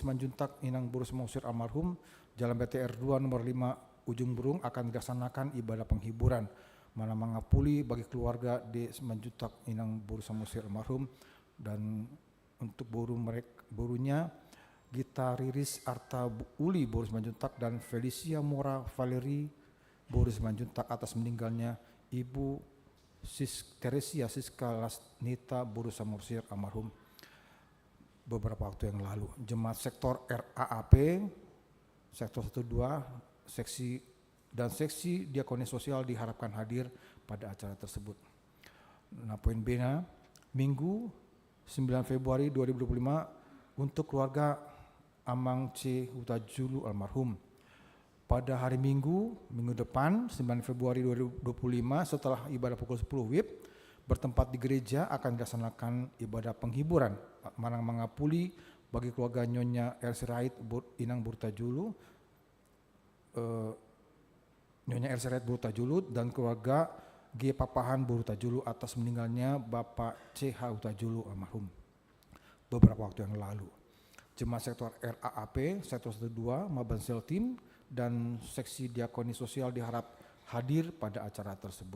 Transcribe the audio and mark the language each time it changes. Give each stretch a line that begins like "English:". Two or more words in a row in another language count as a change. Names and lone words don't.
Indonesian: Semanjuntak Inang Boru Samosir almarhum, Jalan BTR 2 nomor 5 Ujung Burung akan dilaksanakan ibadah penghiburan mana mengapuli bagi keluarga D. Semanjuntak Inang Boru Samosir almarhum, dan untuk borunya Gita Riris Arta Uli Boru Semanjuntak dan Felicia Mora Valeri Boru Semanjuntak atas meninggalnya Ibu Teresia Siska Lasnita Boru Samosir almarhum beberapa waktu yang lalu. Jemaat sektor RAAP sektor 12 seksi dan seksi diakoni sosial diharapkan hadir pada acara tersebut. Nah, poin B-nya Minggu 9 Februari 2025 untuk keluarga Amang C. Hutajulu almarhum. Pada hari Minggu depan 9 Februari 2025 setelah ibadah pukul 10 WIB bertempat di gereja akan dilaksanakan ibadah penghiburan Manang Mangapuli bagi keluarga Nyonya Ersirait Inang Burtajulu, Nyonya Ersirait Burtajulu dan keluarga G. Papahan Burtajulu atas meninggalnya Bapak C.H. Hutajulu almarhum beberapa waktu yang lalu. Jemaat sektor RAAP sektor 12 Mabansel Tim dan seksi diakoni sosial diharap hadir pada acara tersebut.